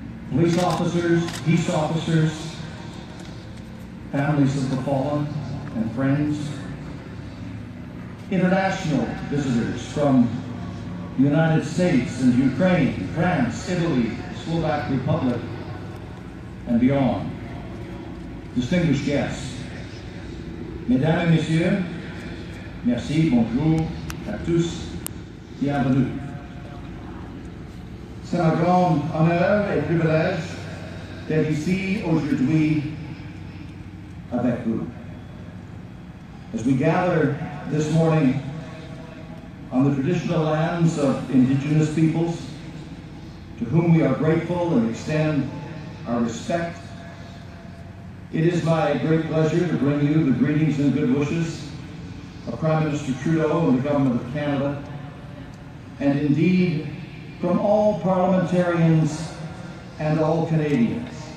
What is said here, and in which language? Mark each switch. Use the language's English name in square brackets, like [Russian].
[English] police officers, peace officers, families of the fallen and friends, international visitors from the United States and Ukraine, France, Italy, Slovak Republic, and beyond, distinguished guests, [French] Mesdames et Messieurs, merci, bonjour à tous, bienvenue. C'est un grand honneur et privilège d'être ici aujourd'hui avec vous. [English] As we gather this morning on the traditional lands of Indigenous peoples, to whom we are grateful and extend our respect, it is my great pleasure to bring you the greetings and good wishes of Prime Minister Trudeau and the Government of Canada, and indeed from all parliamentarians and all Canadians.